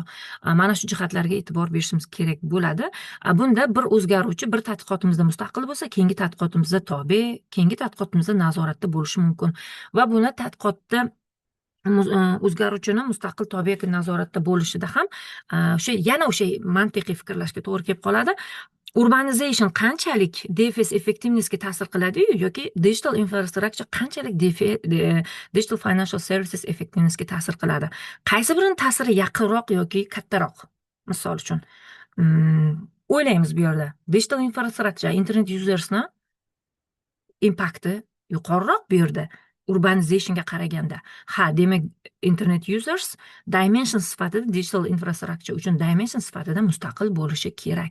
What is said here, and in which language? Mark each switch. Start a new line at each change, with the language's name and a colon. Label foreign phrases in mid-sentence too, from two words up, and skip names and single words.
Uzbek: Mana shu jihatlarga e'tibor berishimiz kerak bo'ladi. Bunda bir o'zgaruvchi bir tadqiqotimizda mustaqil bo'lsa, keyingi tadqiqotimizda tobe, keyingi tadqiqotimizda nazoratda bo'lishi mumkin va buni tadqiqotda o'zgaruvchini mustaqil tobe yoki nazoratda bo'lishida ham yana o'sha mantiqiy fikrlashga to'g'ri kelib qoladi. Urbanization qanchalik
English: DFS effectivenessga
Uzbek: ta'sir qiladi yoki
English: digital infrastructure
Uzbek: qanchalik
English: digital financial services effectivenessga
Uzbek: ta'sir qiladi. Qaysi birini ta'siri yaqinroq yoki kattaroq? Misol uchun o'ylaymiz bu yerda.
English: Digital infrastructure internet usersni
Uzbek: impakti yuqoriroq bu yerda urbanizationga qaraganda. Demak
English: internet users dimension
Uzbek: sifatida
English: digital infrastructure
Uzbek: uchun dimension sifatida mustaqil bo'lishi kerak.